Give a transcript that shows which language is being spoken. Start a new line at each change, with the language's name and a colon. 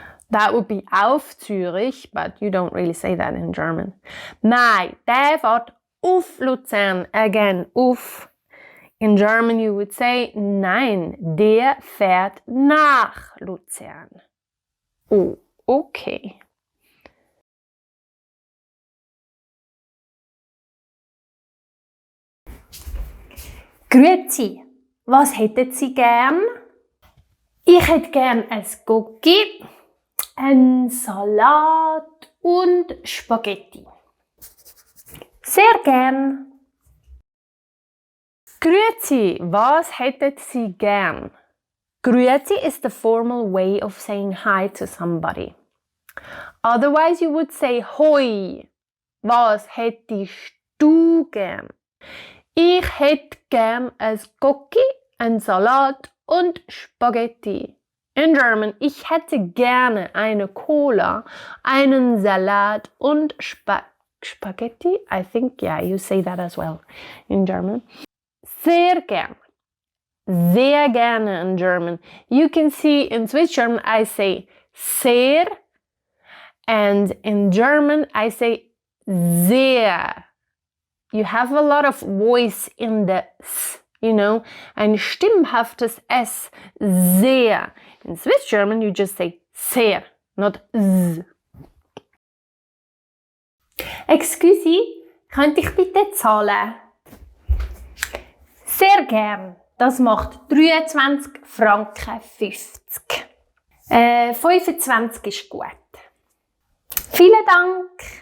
English: That would be
German: auf Zürich,
English: but you don't really say that in German.
German: Nein, der fährt auf Luzern.
English: Again,
German: auf.
English: In German you would say
German: nein, der fährt nach Luzern.
English: Oh, okay.
German: Grüezi, was hätten Sie gern? Ich hätte gern ein Cookie, einen Salat und Spaghetti. Sehr gern. Grüezi, was hätten Sie gern?
English: Grüezi is the formal way of saying hi to somebody. Otherwise you would say hoi.
German: Was hättest du gern? Ich hätte gern ein Cookie, einen Salat und Spaghetti.
English: In German,
German: ich hätte gerne eine Cola, einen Salat und Spaghetti.
English: I think, yeah, you say that as well in German.
German: Sehr gern. Sehr gerne
English: in German. You can see in Swiss German I say sehr, and in German I say sehr. You have a lot of voice in the S, you know,
German: ein stimmhaftes S,
English: sehr. In Swiss German you just say sehr, not Z. Excuse,
German: könnte ich bitte zahlen? Sehr gern. Das macht 23 Franken 50. 25 ist gut. Vielen Dank.